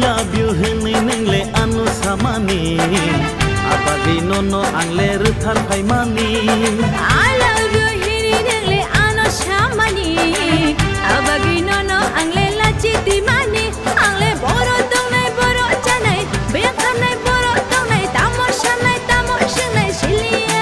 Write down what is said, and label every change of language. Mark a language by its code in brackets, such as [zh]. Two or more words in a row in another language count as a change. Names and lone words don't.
[en] love you [trp] hini nengle anu samani abagi nono angle ruthar phaimani [en] I love you [trp] hini nengle ano shamani abagi nono angle lachi dimani angle boro tongnai boro chanai beyankanai boro tongnai tamoshanai shiliya